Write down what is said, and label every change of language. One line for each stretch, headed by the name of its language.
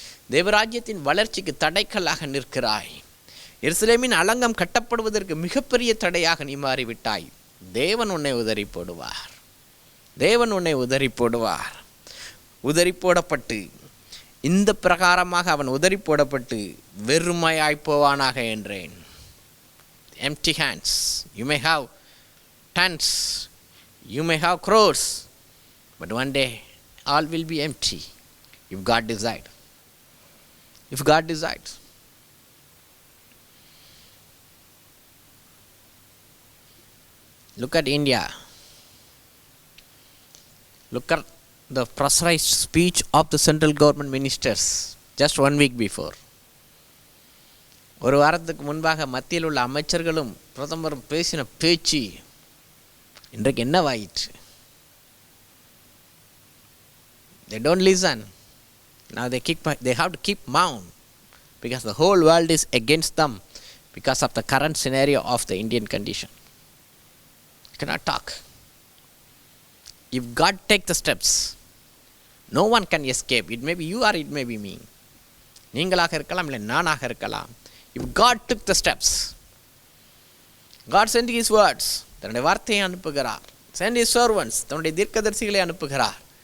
Tamil: தேவராஜ்யத்தின் வளர்ச்சிக்கு தடைக்கல்லாக நிற்கிறாய். எருசலேமின் அலங்கம் கட்டப்படுவதற்கு மிகப்பெரிய தடையாக நீ மாறிவிட்டாய். தேவன் உன்னை உதறி போடுவார். தேவன் உன்னை உதறி போடுவார். உதறி போடப்பட்டு, இந்த பிரகாரமாக அவன் உதறி போடப்பட்டு வெறுமையாய் போவானாக என்றேன்.
English: Empty hands. You may have tons, you may have crores, but one day all will be empty if God decides. If God decides. Look at India. Look at the pressurized speech of the central government ministers just 1 week before.
Tamil: ஒரு வாரத்துக்கு முன்பாக மத்தியில் உள்ள அமைச்சர்களும் பிரதமரும் பேசின பேச்சு இன்றைக்கு என்னவாயிற்று?
English: They don't listen. Now they have to keep mouth because the whole world is against them because of the current scenario of the Indian condition. You cannot talk. If God takes the steps, no one can escape. It may be you or it may be me.
Tamil: நீங்களாக இருக்கலாம், இல்லை நானாக இருக்கலாம்.
English: If God took the steps, God sent his words,
Tamil: தன்னுடைய வார்த்தையை அனுப்புகிறார்.
English: Send his servants,
Tamil: தன்னுடைய தீர்க்கதரிசிகளை அனுப்புகிறார்.